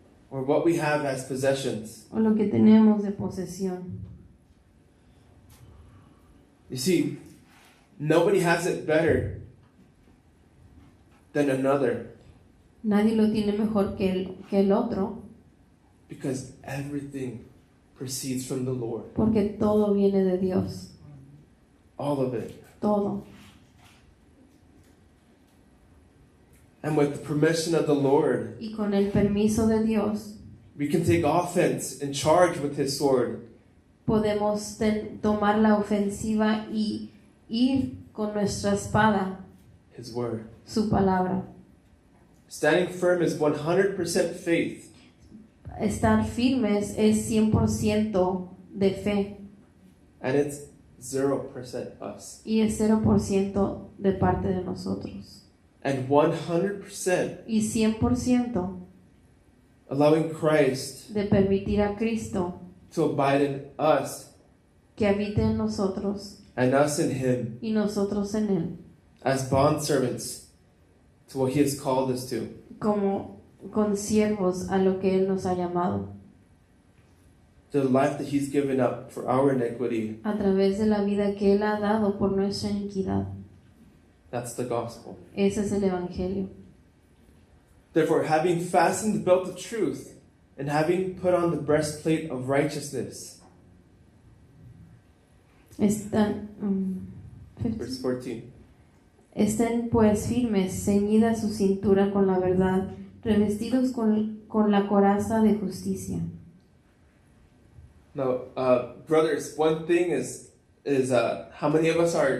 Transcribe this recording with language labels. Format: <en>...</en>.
<en>or what we have as possessions.</en> <es>o lo que tenemos de posesión.</es> <en>You see, nobody has it better than another</en> <es>Nadie lo tiene mejor que el otro,</es> <en>because everything proceeds from the Lord.</en> <es>porque todo viene de Dios,</es> <en>All of it.</en> <es>todo.</es> <en>And with the permission of the Lord,</en> <es>Y con el permiso de Dios</es> <en>we can take offense and charge with His sword.</en> <es>podemos tomar la ofensiva y ir con nuestra espada,</es> <en>His word.</en> <es>su palabra.</es> <en>Standing firm is 100% faith.</en> <es>Estar firmes es 100% de fe</es> <en>And it's 0% us.</en> <es>y es 0% de parte de nosotros.</es> <en>And 100%</en> <es>Y 100%</es> <en>allowing Christ</en> <es>de permitir a Cristo</es> <en>to abide in us</en> <es>que habite en nosotros</es> <en>and us in Him</en> <es>y nosotros en Él,</es> <en>as bondservants to what He has called us to.</en> <es>como consiervos a lo que Él nos ha llamado,</es> <en>The life that He's given up for our iniquity.</en> <es>a través de la vida que Él ha dado por nuestra iniquidad.</es> <en>That's the gospel.</en> <es>Ese es el Evangelio.</es> <en>Therefore, having fastened the belt of truth and having put on the breastplate of righteousness.</en> <es>Están,</es> <en>Verse 14.</en> <es>Estén pues firmes, ceñida su cintura con la verdad, revestidos con la coraza de justicia.</es> <en>Now, brothers, one thing is how many of us</en>